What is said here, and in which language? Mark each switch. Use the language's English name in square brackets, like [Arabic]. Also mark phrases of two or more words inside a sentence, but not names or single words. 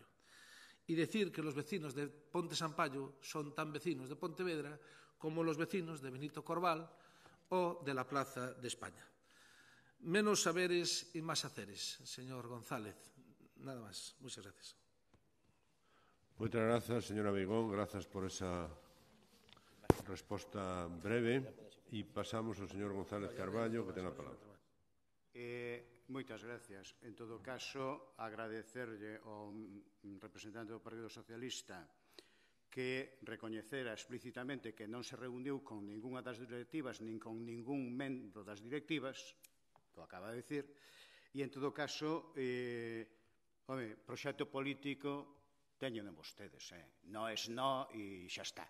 [Spanish] Y decir que los vecinos de Ponte Sampaio son tan vecinos de Pontevedra como los vecinos de Benito Corval o de la Plaza de España. Menos saberes y más haceres, señor González. Nada más. Muchas gracias. Muchas gracias, señora Abeigón. Gracias por esa resposta breve. [Galician] E pasamos ao señor González Carballo, que ten a palabra. Moitas gracias. En todo caso, agradecerlle ao representante do Partido Socialista que recoñecera explícitamente que non se reuniu con ningunha das directivas nin con ningún membro das directivas, que o acaba de dicir, e en todo caso, proxecto político teñen vostedes, non é no e xa está.